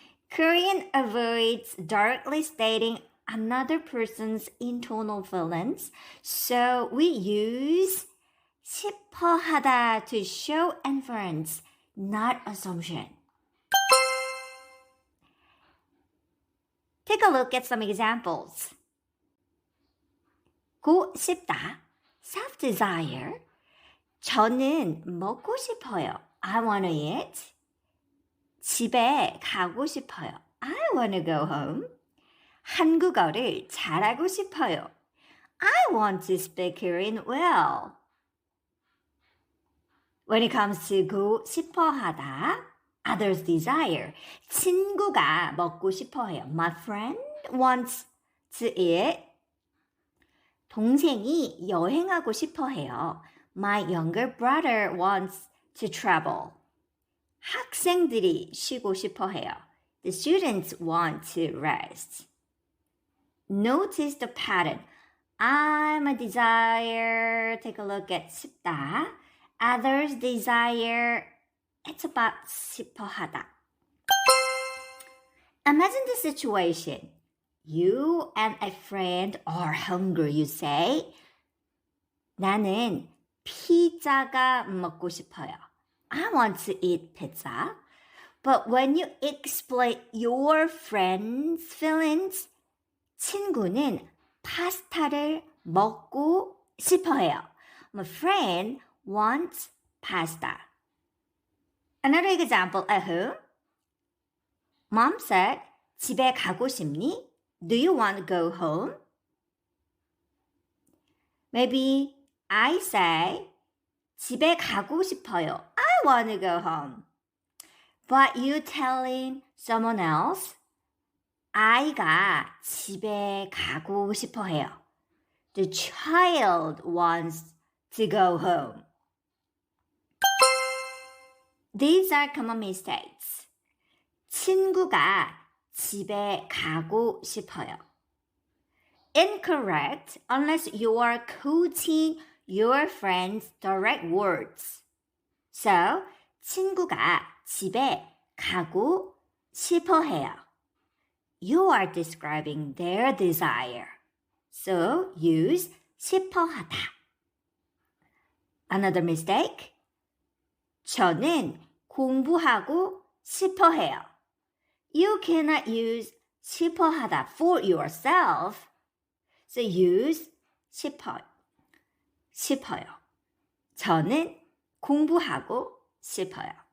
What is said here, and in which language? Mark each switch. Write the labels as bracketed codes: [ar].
[en] Korean avoids directly stating another person's internal feelings, so we use 싶어 하다 to show inference, not assumption. Take a look at some examples. [ko] 고 싶다, [en] self-desire. [ko] 저는 먹고 싶어요. [en] I want to eat. [ko] 집에 가고 싶어요. [en] I want to go home. [ko] 한국어를 잘하고 싶어요. [en] I want to speak Korean well. When it comes to 고 싶어 하다, others desire. [ko] 친구가 먹고 싶어 해요. [en] My friend wants to eat. [ko] 동생이 여행하고 싶어 해요. [en] My younger brother wants to travel. [ko] 학생들이 쉬고 싶어 해요. [en] The students want to rest. Notice the pattern. I'm a desire. Take a look at 싶다. Others desire. It's about 싶어 하다. Imagine the situation. You and a friend are hungry, you say. [ko] 나는 피자가 먹고 싶어요. [en] I want to eat pizza. But when you explain your friend's feelings, [ko] 친구는 파스타를 먹고 싶어해요. [en] My friend wants pasta. Another example at home. Mom said, [ko] 집에 가고 싶니? [en] Do you want to go home? Maybe I say, [ko] 집에 가고 싶어요. [en] I want to go home. But you telling someone else, [ko] 아이가 집에 가고 싶어 해요. [en] The child wants to go home. These are common mistakes. [ko] 친구가 집에 가고 싶어요. [en] Incorrect unless you are quoting your friend's direct words. [ko] So, 친구가 집에 가고 싶어 해요. [en] You are describing their desire. So, use 싶어 하다. Another mistake. [ko] 저는 공부하고 싶어 해요. [en] You cannot use 싶어 하다 for yourself. So use 싶어요. [ko] 저는 공부하고 싶어요.